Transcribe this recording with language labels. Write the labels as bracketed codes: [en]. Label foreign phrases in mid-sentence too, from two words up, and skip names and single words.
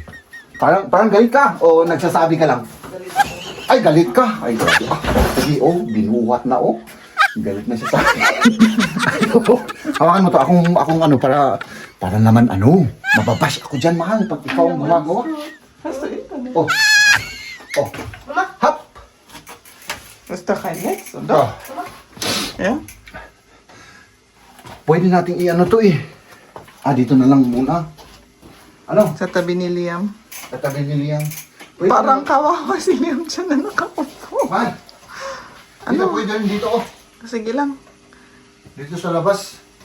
[tl] Parang galit ka. O nagsasabi ka lang. Galit ako. Ay, galit ka. Ay, grabe. Sige, binuhat na, Galit na siya sa akin. Hawakan mo to. Akong ano, para naman, mababash ako dyan, mahal. Pag ikaw ang gumagawa. [de] Hast du Internet? Oh. Hap. Ist doch kein Netz, Oh. oder? Ja? [tl] Pwede nating i-ano to dito na lang muna. Ano? Sa tabi ni Liam. Tatabi ni Liam. Pwede Parang kawawa si Liam dyan na nakaupo. Man. Dito, pwede rin dito, Sige lang. Dito sa labas.